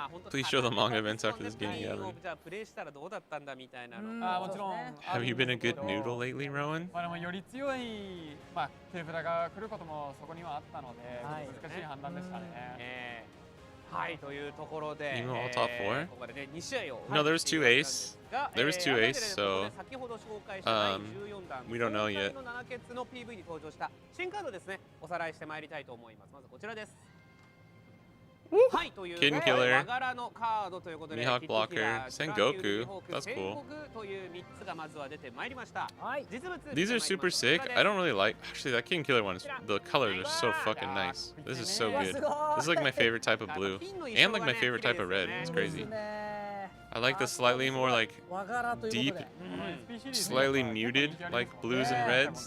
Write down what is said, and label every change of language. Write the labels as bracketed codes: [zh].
[en] Please show the manga events after this game, Gavin. Have you been a good noodle lately, Rowan? [ja] より強い手札が来ることもそこにはあったので難しい判断でしたね。はいというところで [en] Even all top 4? [ja] ここまでね2試合を [en] No, there was 2 ace. There was 2 ace, so [ja] 先ほど紹介した第14弾 [en] we don't know yet. [ja] の7ケツの PV に登場した新カードですねおさらいしてまいりたいと思います。まずこちらです。はいという [en] Kid Killer, [ja] 和柄のカードということで [en] Mihawk Blocker, Sengoku. That's cool. [ja] という3つがまずは出てまいりました。実物 [en] These are super sick. I don't really like. Actually, that King Killer one is. The colors are so fucking nice. This is so good. This is like my favorite type of blue, and like my favorite type of red. It's crazy. I like the slightly more like deep, slightly muted like blues and reds.